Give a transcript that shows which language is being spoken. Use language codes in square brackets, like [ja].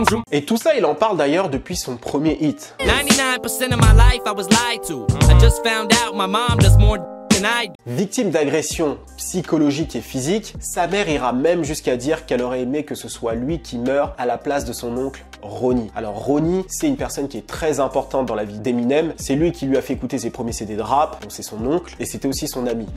[fr] Et tout ça, il en parle d'ailleurs depuis son premier hit. [en] 99% of my life I was lied to. I just found out my mom does more than I do. [fr] Victime d'agressions psychologiques et physiques, sa mère ira même jusqu'à dire qu'elle aurait aimé que ce soit lui qui meure à la place de son oncle Ronnie. Alors Ronnie, c'est une personne qui est très importante dans la vie d'Eminem. C'est lui qui lui a fait écouter ses premiers CD de rap, donc c'est son oncle, et c'était aussi son ami.